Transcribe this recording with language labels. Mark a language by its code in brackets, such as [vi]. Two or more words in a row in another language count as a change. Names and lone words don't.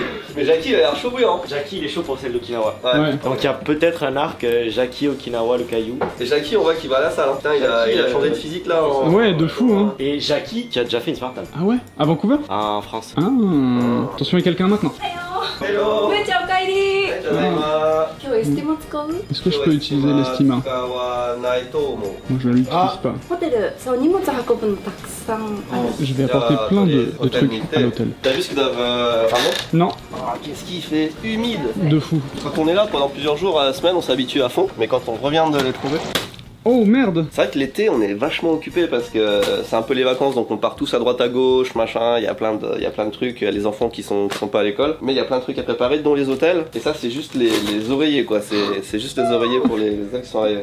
[fr] Mais Jackie, il a l'air chaud bouillant. Jackie il est chaud pour celle d'Okinawa. Ouais. Ouais. Donc il y a peut-être un arc Jackie Okinawa le caillou. Et Jackie, on voit qu'il va à la salle. Hein. Putain, il a changé de physique là. Ouais, de fou, hein. Et Jackie qui a déjà fait une Spartan Ah ouais? À Vancouver? en France. Ah. Attention, il y a quelqu'un maintenant. Hello. [ja] めいちゃんおかえり。ただいま。今日エステも使う？ [fr] Est-ce que je peux utiliser l'estima? [ja] 使わないと思う。 [fr] Moi, je l'utilise pas. [ja] ホテル、そう荷物運ぶのたくさんある。 [fr] Je vais apporter plein de trucs à l'hôtel. T'as vu ce qu'ils doivent. Pardon? Non, Ah, qu'est-ce qu'il fait humide. de fou. Quand on est là pendant plusieurs jours à la semaine, on s'habitue à fond. Mais quand on revient de les trouver. Oh merde! C'est vrai que l'été on est vachement occupé parce que c'est un peu les vacances donc on part tous à droite à gauche, machin, il y a plein de trucs, il y a les enfants qui sont pas à l'école, mais il y a plein de trucs à préparer dont les hôtels et ça c'est juste les oreillers quoi, c'est juste les oreillers pour les gens qui sont arrivés.